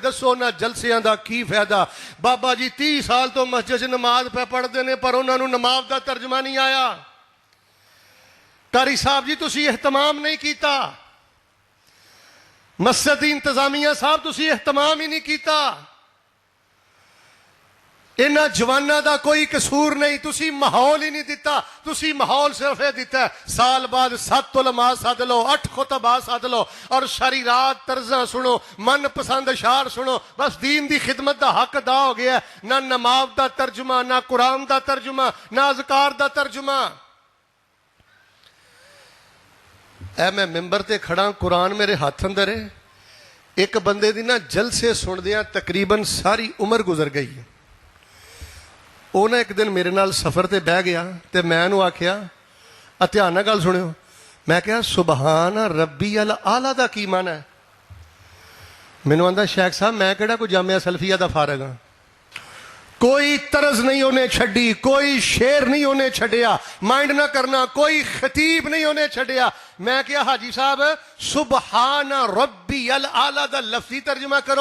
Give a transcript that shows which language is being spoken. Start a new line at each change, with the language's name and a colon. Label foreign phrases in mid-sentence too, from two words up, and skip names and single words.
Punjabi: دسو نہ جلسیاں دا کی فائدہ؟ بابا جی 30 سال تو مسجد نماز پہ پڑھتے ہیں پر انہوں نے نماز دا ترجمہ نہیں آیا. قاری صاحب جی تسی اہتمام نہیں کیتا, مسجد انتظامیہ صاحب تسی اہتمام ہی نہیں کیتا. انہاں جواناں دا کوئی قصور نہیں, تسی ماحول ہی نہیں دیتا. تسی ماحول صرف یہ دیتا ہے سال بعد 7 علماء سد لو, 8 خطباء سد لو اور ساری رات طرزاں سنو, من پسند اشعار سنو, بس دین دی خدمت دا حق ادا ہو گیا. نہ نماز دا ترجمہ, نہ قرآن دا ترجمہ, نہ اذکار دا ترجمہ. اے میں ممبر تے کھڑا, قرآن میرے ہاتھ اندر ہے. ایک بندے دی نا جلسے سن دیاں تقریباً ساری عمر گزر گئی. انہیں ایک دن میرے نال سفر تے بہ گیا تے میں انہوں آکھیا دھیان نال گل سنیو, میں کہا
Arabic: سبحان ربی الاعلیٰ
Punjabi: دا کی معنی ہے؟ مینوں آندا شیخ صاحب میں کہڑا کوئی جامعہ سلفیہ دا فارغ ہاں, کوئی طرز نہیں انہیں چھڈی, کوئی شعر نہیں انہیں چھڈیا, مائنڈ نہ کرنا, کوئی خطیب نہیں انہیں چھڈیا. میں کہا حاجی صاحب
Arabic: سبحان ربی الاعلیٰ
Punjabi: دا لفظی ترجمہ کرو.